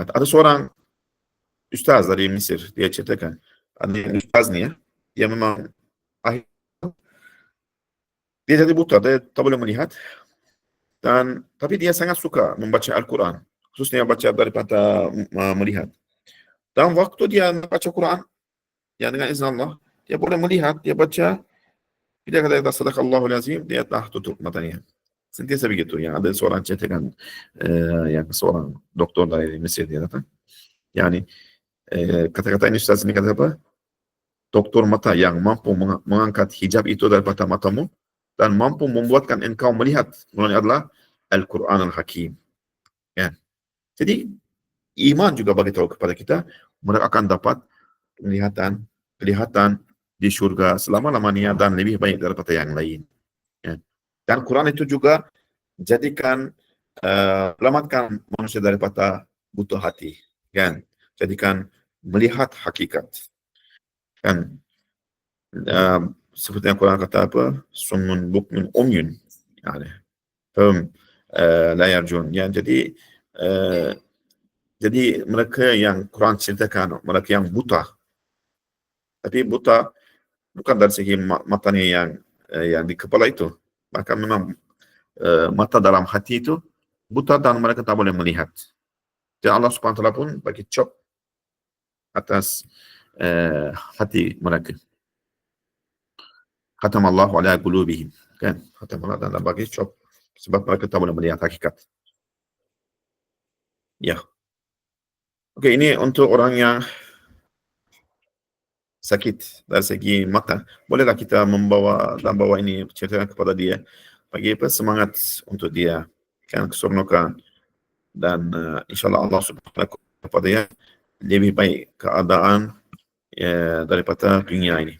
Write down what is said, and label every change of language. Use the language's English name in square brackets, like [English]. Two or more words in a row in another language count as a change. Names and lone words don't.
[Malay] Ada seorang ustaz dari Mesir, dia ceritakan, ada ustaz ni dia memang Dia jadi buta, dia tak boleh melihat, dan tapi dia sangat suka membaca Al-Quran, khususnya baca daripada melihat. Dan waktu dia baca Quran, yang dengan izin Allah, dia boleh melihat, dia baca, dia kata [Arabic] صدق الله العظيم, [Malay] dia tak tutup matanya. Sentiasa begitu. Yang ada seorang ceritakan, yang seorang doktor dari Mesir, dia kata, yani kata-kata ini Ustaz ini kata apa? Doktor mata yang mampu mengangkat hijab itu daripada matamu dan mampu membuatkan engkau melihat mulanya adalah Al-Quran Al-Hakim. Ya. Jadi iman juga bagi tahu kepada kita, mereka akan dapat kelihatan di surga selama-lamanya dan lebih baik daripada yang lain. Ya. Dan Quran itu juga jadikan selamatkan manusia daripada buta hati, kan? Jadikan melihat hakikat, kan? Seperti yang Quran kata apa? [Arabic] صم بكم عمي يعني فهم لا يرجعون. [Malay] Ya, jadi mereka yang Quran ceritakan, mereka yang buta, tapi buta bukan dari segi matanya yang di kepala itu, maka memang mata dalam hati itu buta dan mereka tak boleh melihat. Dan Allah [Arabic] سبحانه وتعالى [Malay] pun bagi cop atas hati mereka. [Arabic] ختم الله على قلوبهم, [Malay] kan? Khatamallahu dan bagi cop sebab mereka tak boleh melihat hakikat. Ya. Okey, ini untuk orang yang sakit dari segi mata. Bolehlah kita bawa ini cerita kepada dia, bagi semangat untuk dia, kan, keseronokan, dan insyaAllah Allah [Arabic] سبحانه وتعالى [Malay] kepada dia lebih baik keadaan daripada dunia ini.